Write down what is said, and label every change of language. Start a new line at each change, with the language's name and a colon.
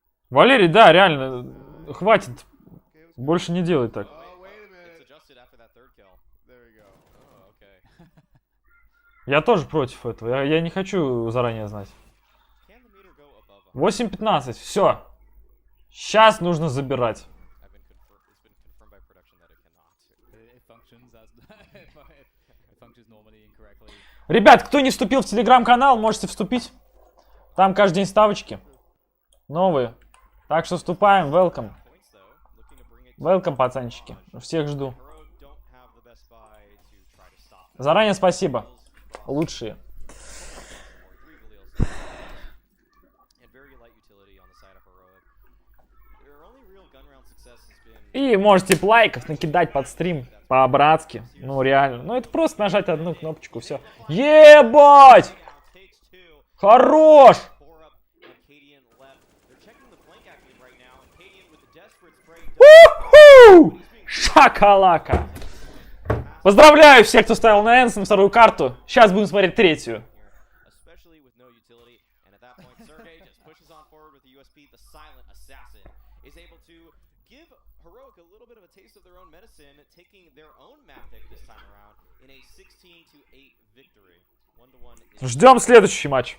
Russian: Валерий, да, реально, хватит. Больше не делай так.
English: Oh, wait a minute. It's adjusted after that third kill. There we go. Oh, okay.
Russian: Я тоже против этого. Я не хочу заранее знать.
English: Can the meter go above 100?
Russian: 8:15. Все. Сейчас нужно забирать.
English: It's been confirmed by production that it cannot. It functions as it functions normally incorrectly.
Russian: Ребят, кто не вступил в телеграм-канал, можете вступить. Там каждый день ставочки. Новые. Так что вступаем.
English: Welcome. Points though, looking to bring it. Welcome,
Russian: пацанчики. Всех жду.
English: Heroic don't have the best buy to try to stop them.
Russian: Заранее спасибо. Лучшие.
English: Or 3 Valios. And very light utility on the side of Heroic. Their only real gun round success has been
Russian: И можете лайков накидать под стрим. По-братски. Ну реально. Ну это просто нажать одну кнопочку. Все. Ебать!
English: now takes 2.
Russian: Хорош!
English: Four up and Cadian left. They're checking the flank active right now, and Cadian with the desperate spray.
Russian: Уху! Шакалака! Поздравляю всех, кто ставил на ENCE на вторую карту. Сейчас будем смотреть третью.
English: Especially with no utility, and at that point, Sergey just pushes on forward with the USP. The silent assassin is able to give Heroic a little bit of a taste of their own medicine, taking their own map pick this time around in a 16-8 victory. 1-1 is
Russian: Ждем следующий матч.